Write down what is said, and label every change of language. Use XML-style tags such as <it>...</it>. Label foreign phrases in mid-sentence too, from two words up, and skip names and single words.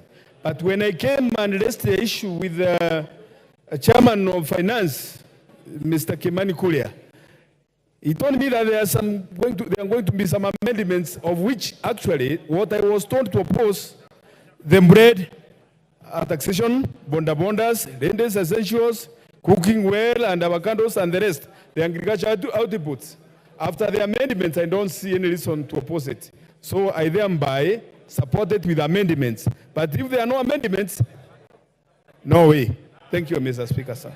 <en>But when I came and raised the issue with the chairman of finance, Mr. Kimani Kulia, he told me that there are going to be some amendments of which actually what I was told to oppose, the bread, taxation, bondas, rentes, essentials, cooking well and avocados and the rest, the agricultural outputs. After the amendments, I don't see any reason to oppose it. So I thereby support it with amendments. But if there are no amendments, no way. Thank you, Mr. Speaker, sir.</en>